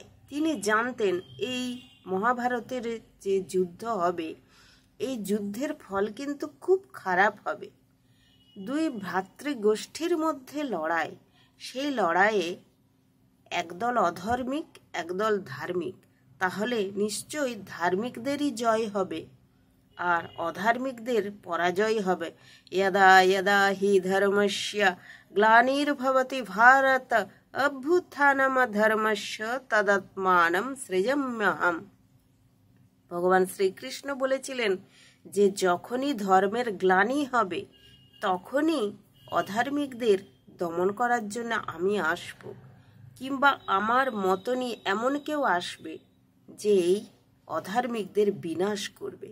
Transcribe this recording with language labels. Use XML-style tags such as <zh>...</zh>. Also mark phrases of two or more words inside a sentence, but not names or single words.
<bn>তিনি জানতেন এই মহাভারতের যে যুদ্ধ হবে, এই যুদ্ধের ফল কিন্তু খুব খারাপ হবে। দুই ভ্রাতৃগোষ্ঠীর মধ্যে লড়াই, সেই লড়াইয়ে একদল অধর্মিক একদল ধার্মিক, তাহলে নিশ্চয়ই ধার্মিকদেরই জয় হবে আর অধার্মিকদের পরাজয় হবে।</bn> <sa>यदा यदा हि धर्मस्य ग्लानिर्भवति भारत অভ্যুত্থানমধর্মস্য তদাত্মানম সৃজাম্যহম।</sa> <bn>ভগবান শ্রীকৃষ্ণ বলেছিলেন যে যখনই ধর্মের গ্লানি হবে, তখনই অধার্মিকদের দমন করার জন্য আমি আসব, কিংবা আমার মতনই এমন কেউ আসবে যে এই অধার্মিকদের বিনাশ করবে।</bn>